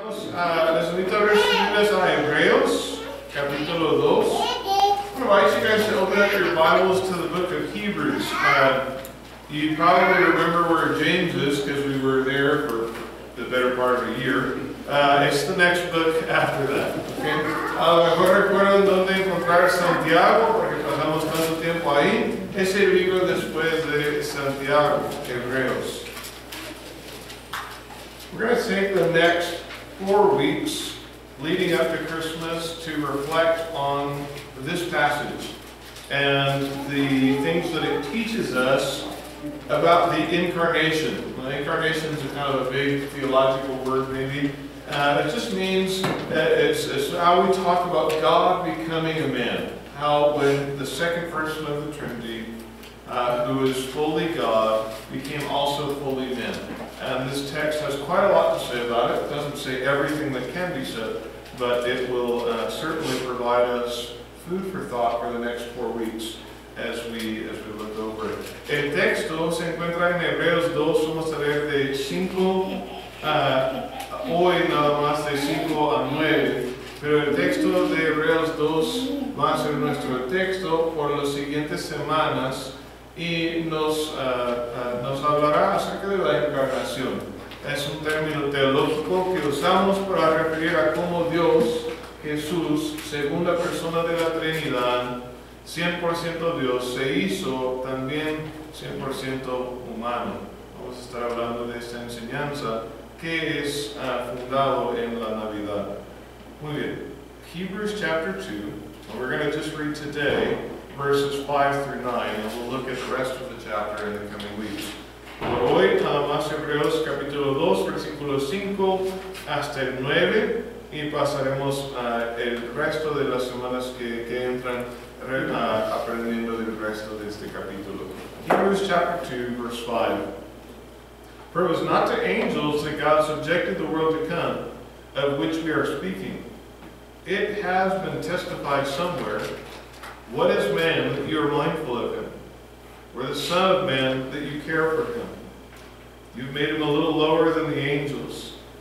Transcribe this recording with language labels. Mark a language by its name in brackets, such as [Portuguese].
[Spanish] Les invito a abrir sus Biblias a Hebreos, capítulo 2. [English] I invite you guys to open up your Bibles to the book of Hebrews. You probably remember where James is because we were there for the better part of a year. It's the next book after that. Okay? [Spanish] A lo mejor recuerdan dónde encontrar Santiago, porque pasamos tanto tiempo ahí. Es el libro después de Santiago, Hebreos. [English] We're going to take the next 4 weeks leading up to Christmas to reflect on this passage and the things that it teaches us about the incarnation. Well, incarnation is kind of a big theological word, maybe. It just means that it's how we talk about God becoming a man. How when the second person of the Trinity, who is fully God, became also fully man. And this text has quite a lot to say about it. It doesn't say everything that can be said, but it will certainly provide us food for thought for the next 4 weeks as we look over it. [Spanish] El texto se encuentra en Hebreos 2, vamos a leer de 5, hoy nada más de 5 a 9, pero el texto de Hebreos 2 va a ser nuestro texto por las siguientes semanas y nos hablará acerca de la encarnación. Es un término teológico que usamos para referir a cómo Dios, Jesús, segunda persona de la Trinidad, 100% Dios, se hizo también 100% humano. Vamos a estar hablando de esta enseñanza que es fundado en la Navidad. Muy bien. [English] Hebrews chapter 2, and we're going to just read today verses 5 through 9, and we'll look at the rest of the chapter in the coming weeks. [Spanish] Por hoy, nada más Hebreos capítulo 2, versículo 5 hasta el 9, y pasaremos el resto de las semanas que entran aprendiendo del resto de este capítulo. [English] Hebrews chapter 2, verse 5. For it was not to angels that God subjected the world to come, of which we are speaking. It has been testified somewhere, what is man that you are mindful of him? Or the Son of Man that you care for him? You've made him a little lower than the angels.